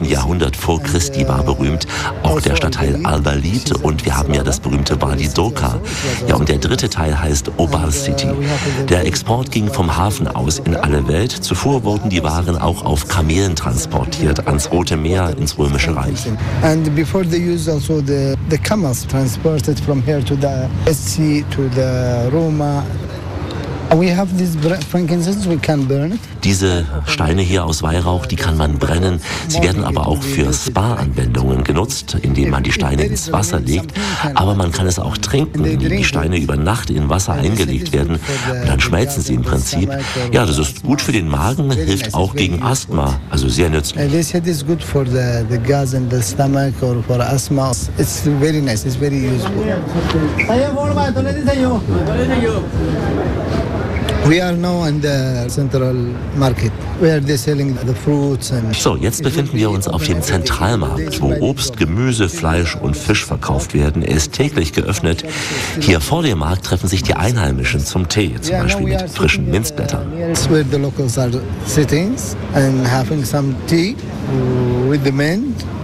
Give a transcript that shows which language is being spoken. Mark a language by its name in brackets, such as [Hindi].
[German] Jahrhundert vor Christi war berühmt. Auch der Stadtteil Al-Walid und wir haben ja das berühmte Wadi Doka. Ja, und der dritte Teil heißt Obar City. Der Export ging vom Hafen aus in alle Welt. Zuvor wurden die Waren auch auf Kamelen transportiert, ans Rote Meer, ins Römische Reich. [English] Also the camels transported from here to the Red Sea, to the Roma. We have this frankincense, we can burn it. [German] Diese Steine hier aus Weihrauch, die kann man brennen. Sie werden aber auch für Spa-Anwendungen genutzt, indem man die Steine ins Wasser legt. Aber man kann es auch trinken, indem die Steine über Nacht in Wasser eingelegt werden. Und dann schmelzen sie im Prinzip. Ja, das ist gut für den Magen, hilft auch gegen Asthma, also sehr nützlich. [English] This is good for the gas in the stomach or for asthma. It's very nice, it's very useful. We are now in the central market where they're selling the fruits and so. [German] Jetzt befinden wir uns auf dem Zentralmarkt, wo Obst, Gemüse, Fleisch und Fisch verkauft werden. Er ist täglich geöffnet. Hier vor dem Markt treffen sich die Einheimischen zum Tee, zum Beispiel mit frischen Minzblättern. [English] It's where the locals are sitting and having some tea with the men.